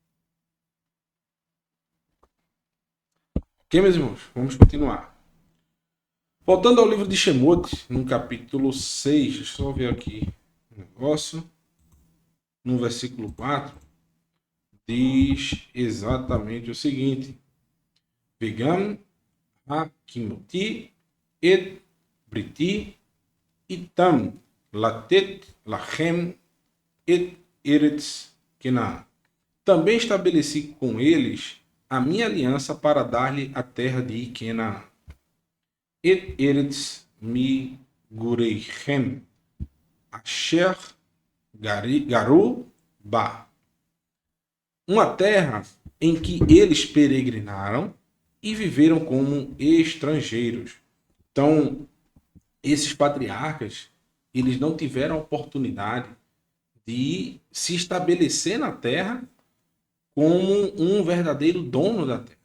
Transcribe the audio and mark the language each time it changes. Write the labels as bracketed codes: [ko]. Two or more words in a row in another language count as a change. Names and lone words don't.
[pt] Ok, meus irmãos? Vamos continuar. Voltando ao livro de Shemot, no capítulo 6, deixa eu só ver aqui um negócio. No versículo 4, diz exatamente o seguinte: [he] Vegam hakimoti et briti itam latet lachem et eretz Canaan. [pt] Também estabeleci com eles a minha aliança para dar-lhe a terra de Canaã. [he] Et eretz migureichem asher garu ba. [pt] Uma terra em que eles peregrinaram e viveram como estrangeiros. Então, esses patriarcas, eles não tiveram a oportunidade de se estabelecer na terra como um verdadeiro dono da terra.